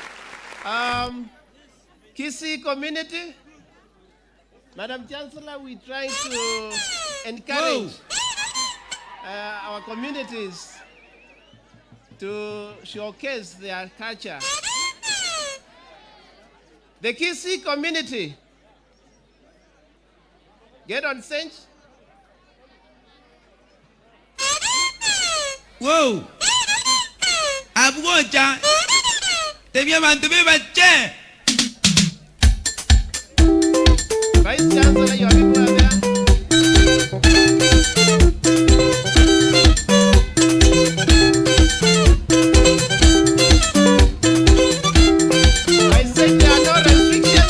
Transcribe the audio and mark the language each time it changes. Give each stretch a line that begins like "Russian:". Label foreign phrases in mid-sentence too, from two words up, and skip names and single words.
English: Kisi community, Madam Chancellor, we try to encourage our communities to showcase their culture. The Kisi community, get on stage. Wow. Abuja. Devia mantuve bache. Vice Chancellor, your people are there. I said there are no restrictions.